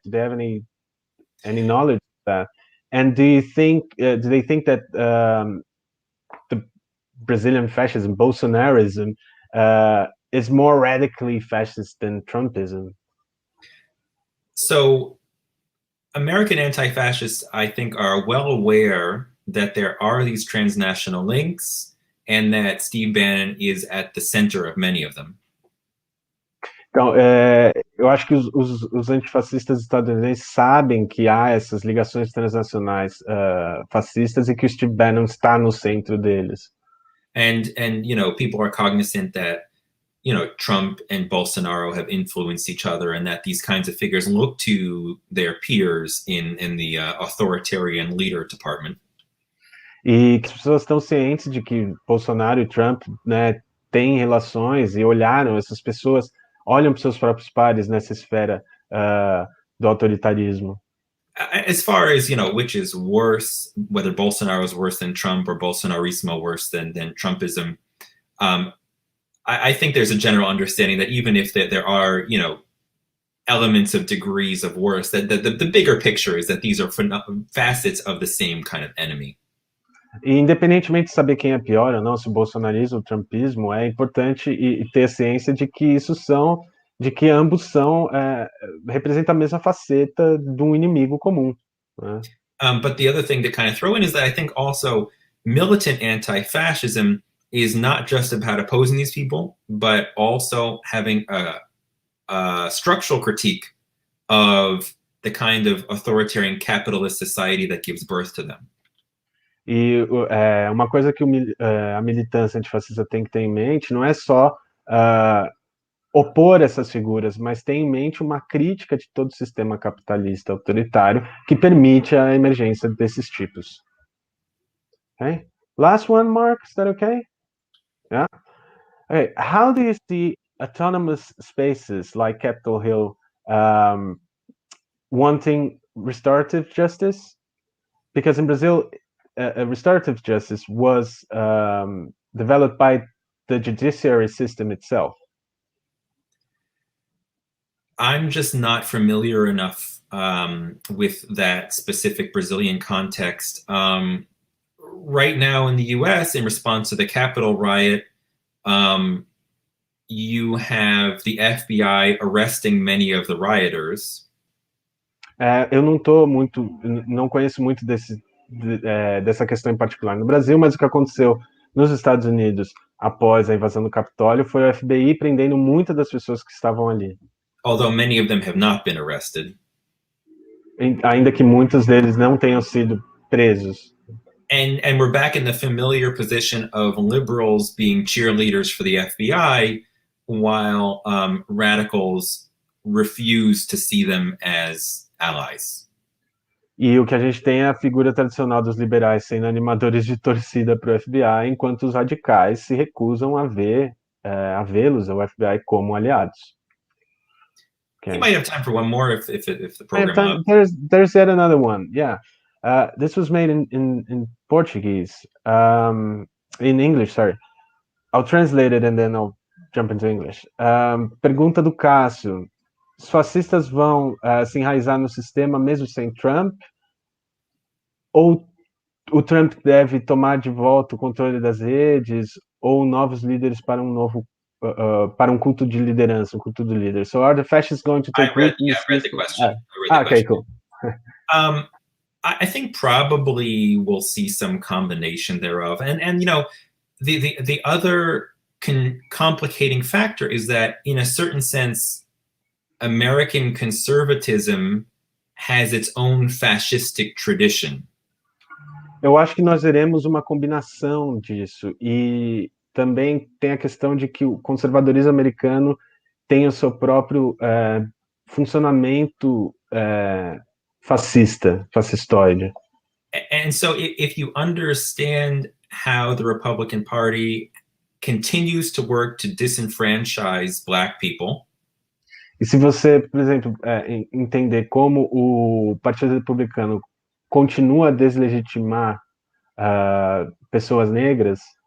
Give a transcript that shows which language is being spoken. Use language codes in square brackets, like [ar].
[en] Do they have any knowledge of that? And do they think that the Brazilian fascism, Bolsonarism, is more radically fascist than Trumpism? So, American anti-fascists, I think, are well aware that there are these transnational links and that Steve Bannon is at the center of many of them. [pt] Então, eu acho que os antifascistas estadunidenses sabem que há essas ligações transnacionais fascistas e que o Steve Bannon está no centro deles. [en] And people are cognizant that Trump and Bolsonaro have influenced each other, and that these kinds of figures look to their peers in the authoritarian leader department. [pt] E que as pessoas estão cientes de que Bolsonaro e Trump, né, têm relações e essas pessoas olham para os seus próprios pares nessa esfera do autoritarismo. [en] As far as, which is worse, whether Bolsonaro is worse than Trump or Bolsonarismo worse than Trumpism, I think there's a general understanding that even if there are, elements of degrees of worse, that the bigger picture is that these are facets of the same kind of enemy. [pt] E independentemente de saber quem é pior ou não, se o bolsonarismo ou o trumpismo, é importante e ter ciência de que de que ambos representam a mesma faceta de um inimigo comum. Né? [en] But the other thing to kind of throw in is that I think also militant anti-fascism is not just about opposing these people, but also having a structural critique of the kind of authoritarian capitalist society that gives birth to them. [pt] E uma coisa que a militância antifascista tem que ter em mente não é só opor essas figuras, mas ter em mente uma crítica de todo o sistema capitalista autoritário que permite a emergência desses tipos. [en] Okay? Last one, Mark, is that okay? Yeah. Okay. How do you see autonomous spaces like Capitol Hill wanting restorative justice? Because in Brazil, restorative justice was developed by the judiciary system itself. I'm just not familiar enough with that specific Brazilian context. Right now in the US, in response to the Capitol riot, you have the FBI arresting many of the rioters. [pt] Eu não conheço muito dessa questão em particular no Brasil, mas o que aconteceu nos Estados Unidos após a invasão do Capitólio foi o FBI prendendo muitas das pessoas que estavam ali. [en] Although many of them have not been arrested. [pt] Ainda que muitos deles não tenham sido presos. [en] And we're back in the familiar position of liberals being cheerleaders for the FBI, while radicals refuse to see them as allies. [pt] E o que a gente tem é a figura tradicional dos liberais sendo animadores de torcida para o FBI, enquanto os radicais se recusam a vê-los, o FBI, como aliados. [en] Okay. You might have time for one more if the program. There's yet another one. Yeah, this was made in Portuguese, in English. Sorry, I'll translate it and then I'll jump into English. [pt] Pergunta do Cássio: os fascistas vão se enraizar no sistema mesmo sem Trump? Ou o Trump deve tomar de volta o controle das redes? Ou novos líderes para um culto de liderança, um culto do líder? [en] So are the fascists going to take root? I read the question. Okay, cool. I think probably we'll see some combination thereof. And the other complicating factor is that in a certain sense, American conservatism has its own fascistic tradition. [pt] Eu acho que nós veremos uma combinação disso, e também tem a questão de que o conservadorismo americano tem o seu próprio funcionamento fascistoide. [en] And so if you understand how the Republican Party continues to work to disenfranchise Black people. [pt] E se você, por exemplo, entender como o Partido Republicano continua a deslegitimar pessoas negras,